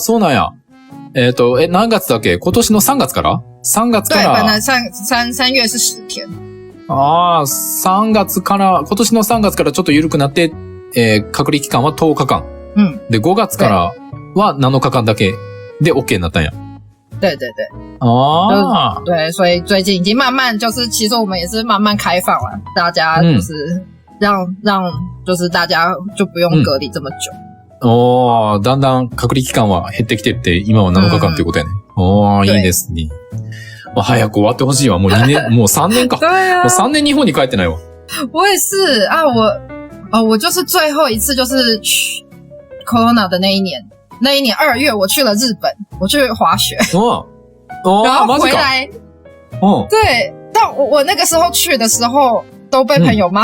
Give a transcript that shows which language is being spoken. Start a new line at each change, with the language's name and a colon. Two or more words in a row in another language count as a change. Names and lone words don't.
Japanese: そうなんや。何月だっけ？今年の3月から？ 3月から。
Chinese: 对，本来3月是10天。
Japanese: 3月から、今年の3月からちょっと緩くなって、隔離期間は10日間。で、5月からは7日間だけで OK になったんや。
Chinese: 对对对，啊对，所以最近已经慢慢就是，其实我们也是慢慢开放了，大家就是让就是大家就不用隔離这么久。
Japanese: おー、だんだん隔離期間は減ってきてって、今は7日間っていうことやね。おー、いいですね。早く終わってほしいわ。もう2年、もう3年か。
Chinese: 对啊。
Japanese: もう3年日本に帰ってないわ。
Chinese: 我也是啊，我就是最后一次就是去 Corona 的那一年2月我去了日本，我去滑雪。然后回来。对，但我那个时候去的时候都被朋友骂。